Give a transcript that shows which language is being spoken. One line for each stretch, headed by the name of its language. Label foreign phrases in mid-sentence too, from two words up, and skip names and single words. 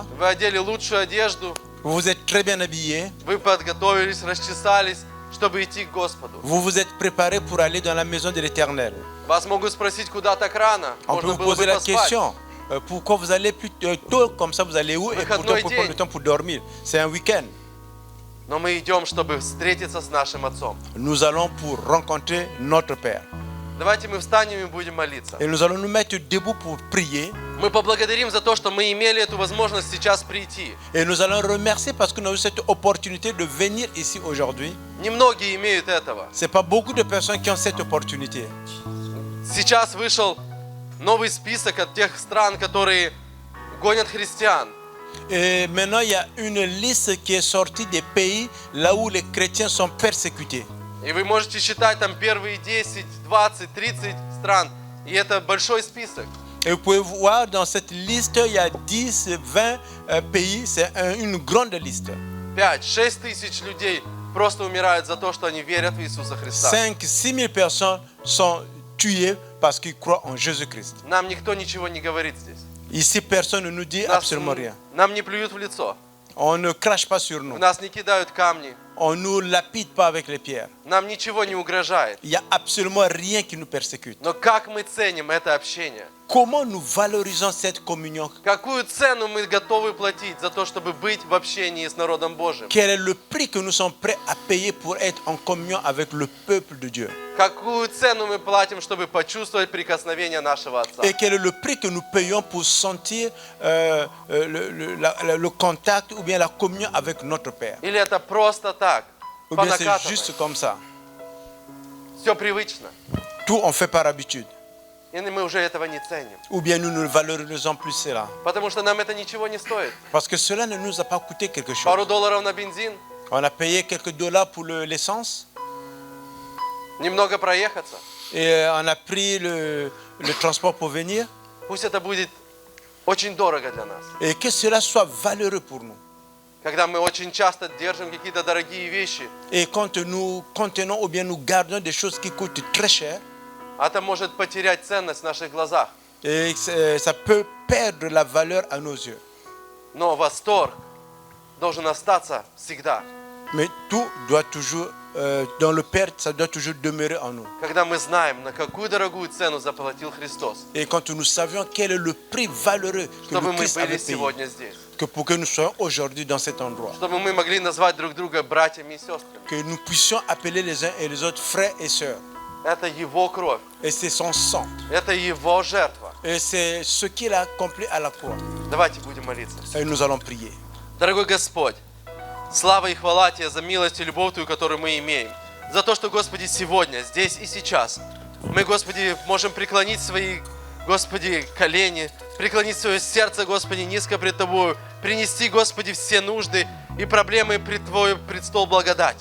Russian: Вы одели лучшую одежду,
French: Vous êtes très bien habillés.
Russian: вы подготовились, расчесались, чтобы идти к Господу.
French: Vous vous êtes préparés pour aller dans la maison de l'Éternel.
Russian: Вас могут спросить, куда так рано?
French: On peut
Russian: Можно
French: vous
Russian: было
French: poser
Russian: бы
French: la
Russian: поспать.
French: question. Pourquoi vous allez plus tôt comme ça, vous allez où et pourtant pour prendre le temps pour dormir. C'est un week-end.
Russian: Но мы идем, чтобы встретиться с нашим Отцом.
French: Nous allons pour rencontrer notre Père.
Russian: Давайте мы встанем и будем молиться.
French: Et nous allons nous mettre debout pour prier.
Russian: Мы поблагодарим за то, что мы имели эту возможность сейчас прийти.
French: Et nous allons remercier parce que nous avons eu cette opportunité de venir ici aujourd'hui.
Russian: Немногие имеют этого.
French: Ce n'est pas beaucoup de personnes qui ont cette opportunité.
Russian: Сейчас вышел новый список от тех стран, которые гонят христиан.
French: Et maintenant, il y a une liste qui est sortie des pays là où les chrétiens sont persécutés.
Russian: И вы можете считать там первые 10, 20, 30 стран. И это большой список.
French: Et vous pouvez voir dans cette liste, il y a 10, 20 pays. C'est une grande liste.
Russian: 5-6 тысяч людей просто умирают за то, что они верят в Иисуса Христа.
French: 5-6 000 personnes sont tuées parce qu'ils croient en Jésus-Christ.
Russian: Нам никто ничего не говорит здесь.
French: Ici, personne ne nous dit absolument rien.
Russian: Нам не плюют в лицо.
French: On ne crache pas sur nous.
Russian: В нас не кидают камни.
French: On ne nous lapide pas avec les pierres.
Russian: Нам ничего не угрожает.
French: Il n'y a absolument rien qui nous persécute.
Russian: Но как мы ценим это общение?
French: comment nous valorisons cette communion?
Russian: Какую цену мы готовы платить за то, чтобы быть в общении с народом Божьим?
French: Quel est le prix que nous sommes prêts à payer pour être en communion avec le peuple de Dieu?
Russian: Какую цену мы платим, чтобы почувствовать прикосновение нашего Отца?
French: Et quel est le prix que nous payons pour sentir le contact ou bien la communion avec notre Père?
Russian: Или это просто так,
French: Ou bien
Russian: по
French: c'est
Russian: накатанной?
French: juste comme ça?
Russian: Все привычно.
French: Tout on fait par habitude.
Russian: И мы уже этого не ценим.
French: Ou bien nous ne valorisons plus cela.
Russian: Потому что нам это ничего не стоит.
French: Parce que cela ne nous a pas coûté quelque chose.
Russian: Пару долларов на бензин,
French: On a payé quelques dollars pour l'essence
Russian: немного проехаться.
French: et on a pris le transport pour venir.
Russian: Пусть это будет очень дорого для нас.
French: Et que cela soit valeureux pour nous.
Russian: Когда мы очень часто держим какие-то дорогие вещи,
French: Et quand nous contenons ou bien nous gardons des choses qui coûtent très cher,
Russian: это может потерять ценность в наших глазах.
French: et ça peut perdre la valeur à nos yeux.
Russian: Но восторг должен остаться всегда.
French: Mais tout doit toujours, dans le Père, ça doit toujours demeurer en nous.
Russian: Когда мы знаем, на какую дорогую цену заплатил Христос,
French: Et quand nous savions quel est le prix valeureux que
Russian: чтобы
French: le
Russian: мы
French: Christ
Russian: были
French: avait payé,
Russian: сегодня здесь.
French: que pour que nous soyons aujourd'hui dans cet endroit,
Russian: Чтобы мы могли назвать друг друга братьями и сестрами.
French: que nous puissions appeler les uns et les autres frères et sœurs.
Russian: Это Его кровь,
French: Et c'est son sang.
Russian: это Его жертва.
French: Et c'est ce qu'il a accompli à la croix.
Russian: Давайте будем молиться.
French: Et nous allons prier.
Russian: Дорогой Господь, слава и хвала Тебе за милость и любовь Твою, которую мы имеем. За то, что, Господи, сегодня, здесь и сейчас мы, Господи, можем преклонить свои, Господи, колени, преклонить свое сердце, Господи, низко пред Тобою, принести, Господи, все нужды и проблемы пред Твой престол благодати.